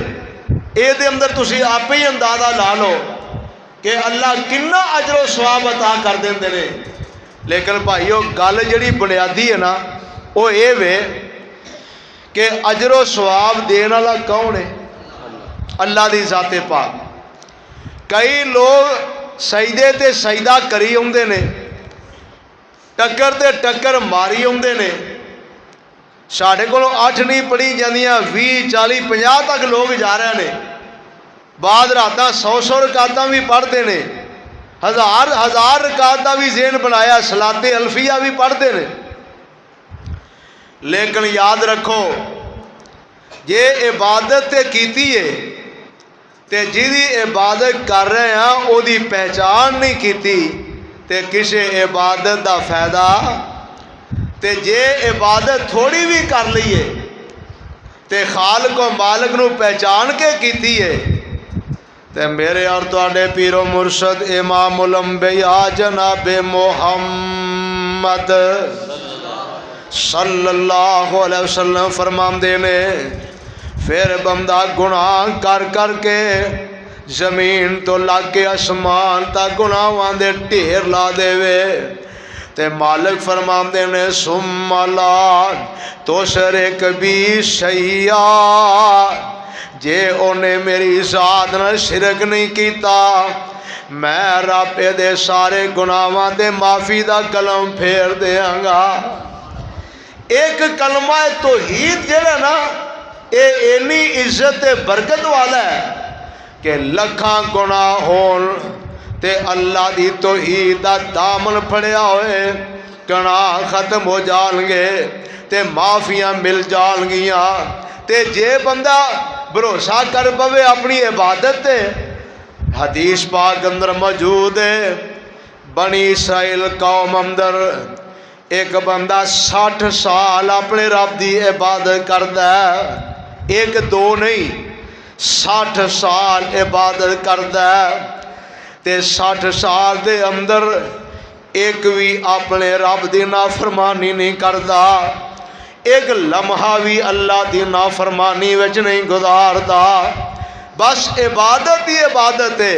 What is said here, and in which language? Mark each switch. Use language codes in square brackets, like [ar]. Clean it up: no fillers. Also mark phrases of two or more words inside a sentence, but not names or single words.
[pa] اے دے اندر تسی آپ ہی اندازہ لا لو کہ اللہ کنا اجر و ثواب عطا کر دیندے نے۔ لیکن بھائیو گل جڑی بنیادی ہے نا وہ اے وے کہ اجر و ثواب دین والا کون ہے؟ اللہ دی ذات پاک۔ کئی لوگ سجدے تے سجدہ کری ہوندے نے، ٹکر تے ٹکر ماری ہوندے نے، ساڈے کولوں 8 نہیں پڑھی جاندیاں 20 40 50 تک لوگ جا رہے ہیں۔ بعد راتاں 100 رکعتاں [ur] بھی پڑھتے ہیں، [pa] ہزار رکعتاں بھی ذہن بنایا، صلاۃ الفیہ [ur] بھی پڑھتے ہیں۔ [pa] لیکن یاد رکھو جے عبادت تے کیتی ہے تے جیدی عبادت کر رہے ہیں او دی پہچان نہیں کیتی تے کسے عبادت دا فائدہ، تے جے عبادت تھوڑی بھی کر لیے تے خالق و مالک نو پہچان کے کیتی ہے تے میرے اور تواڈے پیر و مرشد امام الانبیاء جناب محمد [ar] صلی اللہ علیہ وسلم [pa] فرماندے نے پھر بندہ گناہ کر کر کے زمین تو لگ کے آسمان تک گناہاں دے ڈھیر لا دے وے تے مالک فرماندے نے [ar] ثم لا تشرک بی شیئا، [pa] جے انہیں میری ذات نال شرک نہیں کیتا میں رب دے سارے گناہاں دے معافی دا کلم پھیر دیاں گا۔ ایک کلمہ توحید جڑا نا اے اینی عزت برکت والا ہے کہ لکھاں گناہ ہون تے اللہ دی توحید دا دامن پھڑیا ہوئے گناہ ختم ہو جان گے تے معافیاں مل جان گیاں۔ تے جے بندہ بھروسہ کر پوے اپنی عبادت تے، حدیث پاک اندر موجود ہے بنی اسرائیل قوم اندر ایک بندہ 60 سال اپنے رب دی عبادت کردا ہے، ایک دو نہیں 60 سال عبادت کردا ہے تے 60 سال دے اندر ایک بھی اپنے رب دی نافرمانی نہیں کردا، ایک لمحہ بھی اللہ دی نافرمانی وچ نہیں گزاردا، بس عبادت ہی عبادت ہے۔